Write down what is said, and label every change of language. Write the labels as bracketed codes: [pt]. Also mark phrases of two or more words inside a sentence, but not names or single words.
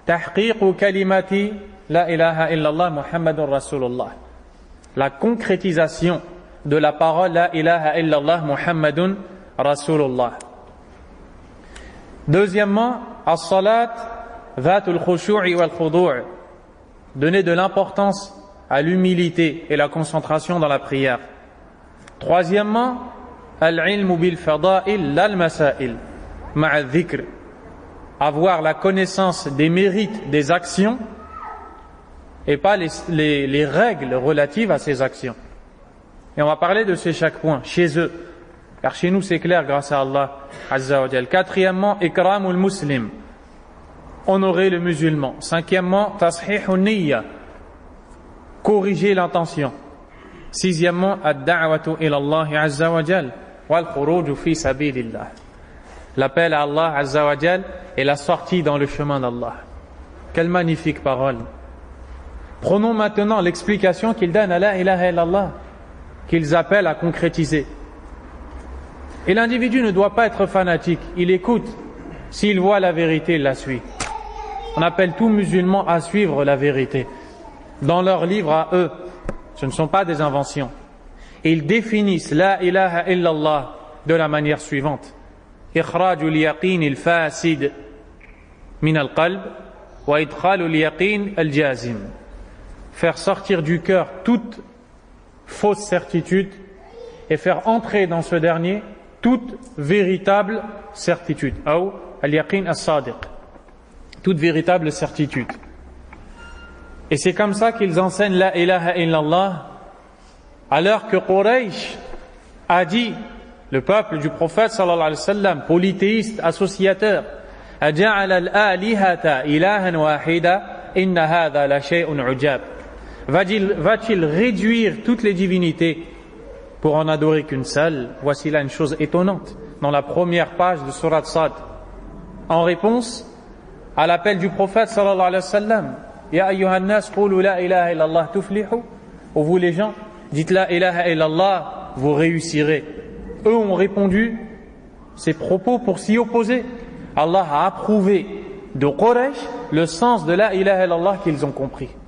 [ar] Premièrement, تحقيق كلمة لا إله إلا الله محمد رسول الله. [fr] La concrétisation de la parole [ar] لا إله إلا الله محمد رسول الله. Deuxièmement, الصلاة ذات الخشوع والخضوع'. [fr] Donner de l'importance à l'humilité et la concentration dans la prière. Troisièmement, [ar] العلم بالفضائل لا المسائل مع ذكر. [fr] Avoir la connaissance des mérites des actions et pas les règles relatives à ces actions. Et on va parler de ces chaque point chez eux, car chez nous c'est clair grâce à [ar] الله عز وجل. [fr] Quatrièmement, [ar] إكرام المسلم, [fr] honorer le musulman. Cinquièmement, [ar] تصحيح النية, [fr] corriger l'intention. Sixièmement, [ar] الدعوة إلى الله عز وجل والخروج في سبيل الله. [fr] L'appel à [ar] الله عز وجل [fr] et la sortie dans le chemin d'Allah. Quelle magnifique parole. Prenons maintenant l'explication qu'ils donnent à [ar] لا إله إلا الله, [fr] qu'ils appellent à concrétiser. Et l'individu ne doit pas être fanatique, il écoute. S'il voit la vérité, il la suit. On appelle tout musulman à suivre la vérité. Dans leurs livres à eux, ce ne sont pas des inventions. Et ils définissent [ar] لا إله إلا الله [fr] de la manière suivante. [ar] إخراج اليقين الفاسد من القلب وإدخال اليقين الجازم. [fr] Faire sortir du cœur toute fausse certitude et faire entrer dans ce dernier toute véritable certitude. [ar] Ou اليقين الصادق. [fr] Toute véritable certitude. Et c'est comme ça qu'ils enseignent [ar] لا إله إلا الله, [fr] alors que Quraysh a dit, le peuple du prophète [ar] صلى الله عليه وسلم, [fr] polythéiste, associateur, [ar] أجعل الآلهة إلها واحدا إن هذا لشيء عجاب. [fr] Va-t-il réduire toutes les divinités pour en adorer qu'une seule? Voici là une chose étonnante dans la première page de Surat Sad. En réponse à l'appel du prophète [ar] صلى الله عليه وسلم، يا أيها الناس قولوا لا إله إلا الله تفلحوا. [fr] Ô vous les gens, dites [ar] لا إله إلا الله, [fr] vous réussirez. Eux ont répondu ces propos pour s'y opposer. Allah a approuvé de Quraysh le sens de [ar] لا إله إلا الله [fr] qu'ils ont compris.